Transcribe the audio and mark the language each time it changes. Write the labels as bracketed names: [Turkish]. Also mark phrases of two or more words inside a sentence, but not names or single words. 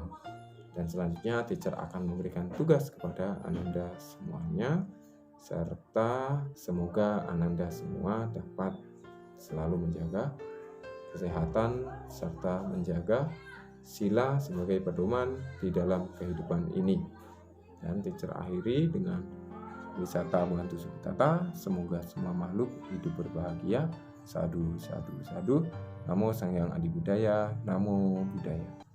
[Indonesian] Dan selanjutnya teacher akan memberikan tugas kepada Ananda semuanya, serta semoga Ananda semua dapat selalu menjaga kesehatan serta menjaga sila sebagai pedoman di dalam kehidupan ini. Dan teacher akhiri dengan [Pali] wisata bantu sukitata, [Indonesian] semoga semua makhluk hidup berbahagia. [Pali] Sadu, sadu, sadu. Namo Sang Hyang Adi Budaya, Namo Buddhaya.